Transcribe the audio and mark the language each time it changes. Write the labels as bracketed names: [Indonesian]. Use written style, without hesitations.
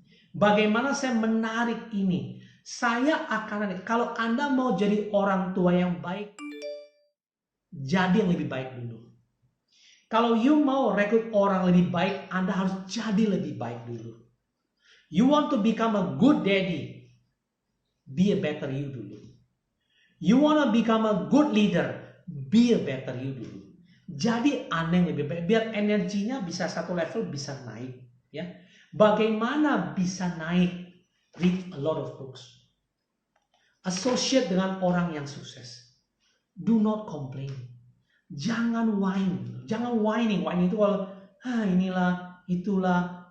[Indonesian] Bagaimana saya menarik ini? Saya akan, kalau Anda mau jadi orang tua yang baik, jadi yang lebih baik dulu. Kalau you mau rekrut orang lebih baik, Anda harus jadi lebih baik dulu. [English] You want to become a good daddy, be a better you [Indonesian] dulu. [English] You want to become a good leader, be a better you [Indonesian] dulu. Jadi Anda yang lebih baik, biar energinya bisa satu level, bisa naik. Ya, bagaimana bisa naik? [English] Read a lot of books. [Indonesian] Associate dengan orang yang sukses. [English] Do not complain. [Indonesian] Jangan whine. Jangan whining. Whining itu kalau inilah, itulah.